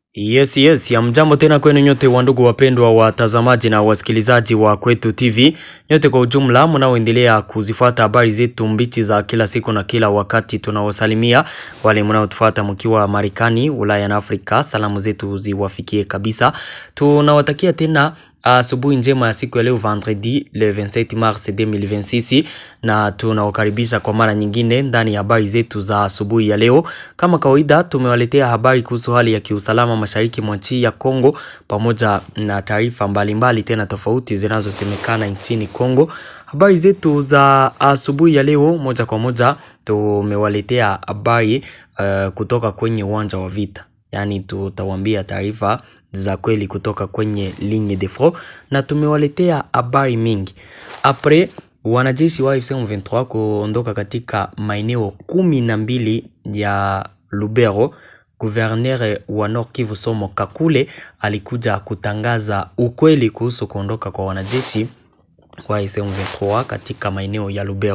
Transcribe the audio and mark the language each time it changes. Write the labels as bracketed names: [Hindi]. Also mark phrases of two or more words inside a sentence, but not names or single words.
[Swahili] Yes, ya mjambo tena kwenu nyote wandugu wapendwa watazamaji na wasikilizaji wa Kwetu TV. Nyote kwa ujumla mnaoendelea kuzifuata habari zetu mbichi za kila siku na kila wakati, tunawasalimia. Wale mnaotufuata mkiwa Marekani, Ulaya na Afrika, salamu zetu ziwafikie kabisa. Tunawatakia tena asubuhi njema ya siku ya leo [French] vendredi le 27 mars 2026, [Swahili] na tunawakaribisha kwa mara nyingine ndani ya habari zetu za asubuhi ya leo. Kama kawaida tumewaletea habari kuhusu hali ya kiusalama mashariki mwa nchi ya Kongo pamoja na taarifa mbalimbali tena tofauti zinazosemekana nchini Kongo. Habari zetu za asubuhi ya leo moja kwa moja tumewaletea habari kutoka kwenye uwanja wa vita. Yani tutawaambia taarifa za kweli kutoka kwenye [French] ligne de front, [Swahili] na tumewaletea habari mingi. Apre wanajeshi wa AFC M23 kuondoka katika maeneo 12 ya Lubero, Gouverneur wa Nord Kivu Somo Kakule alikuja kutangaza ukweli kuhusu kuondoka kwa wanajeshi kwa AFC M23 katika maeneo ya Lubero.